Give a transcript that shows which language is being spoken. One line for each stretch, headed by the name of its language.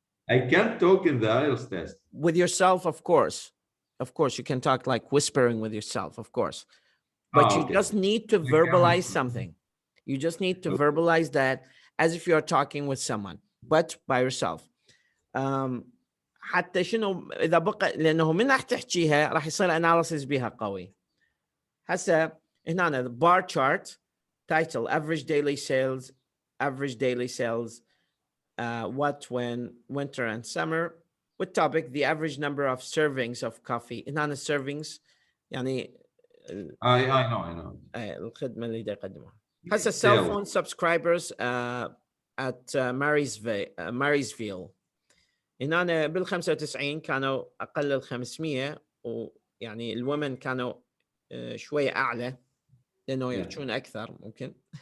English: I can't talk in the IELTS test. With yourself, of course. Of course, you can talk like whispering with yourself, of course. But you just need to verbalize something. You just need to verbalize that as if you're talking with someone, but by yourself.
Arabic: حتى شنو إذا بقى، لأنه من راح تحكيها راح يصير analysis بها قوي. هسه هنا
English: the bar chart, title, average daily sales average daily sales, what, when, winter and summer. والtopic the average number of servings of coffee.
Arabic: هنا servings يعني
English: I know
Arabic: الخدمة اللي يقدموها. هسه
English: cell phone subscribers at Marysville.
Arabic: هنا بال 95 كانوا أقل ال 500 ويعني الومن كانوا شوية أعلى لأنه يحجون أكثر ممكن.